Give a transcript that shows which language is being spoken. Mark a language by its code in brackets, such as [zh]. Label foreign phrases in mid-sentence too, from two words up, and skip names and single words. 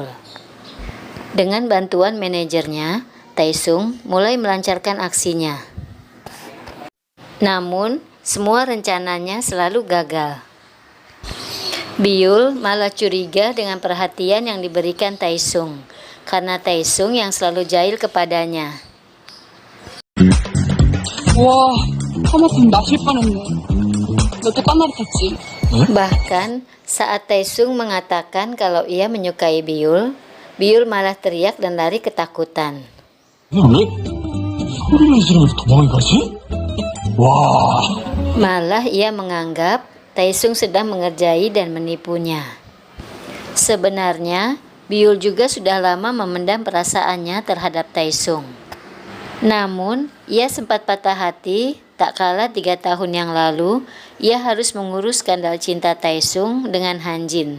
[id] Dengan bantuan manajernya, Tae-sung mulai melancarkan aksinya. Namun, semua rencananya selalu gagal. Byul malah curiga dengan perhatian yang diberikan Tae-sung, karena Tae-sung yang selalu jahil kepadanya. [ko] 와, 하마터면 나실 뻔했네. 너 또 까마리 탔지? [id] Bahkan, saat Tae-sung mengatakan kalau ia menyukai Byul, Byul malah teriak dan lari ketakutan. [ko] 왜 소리를 지르면서 도망을 가지? 와. [id] Malah ia menganggap Taesung sedang mengerjai dan menipunya. Sebenarnya, Biul juga sudah lama memendam perasaannya terhadap Taesung. Namun, ia sempat patah hati tak kala 3 tahun yang lalu ia harus mengurus skandal cinta Taesung dengan Hanjin.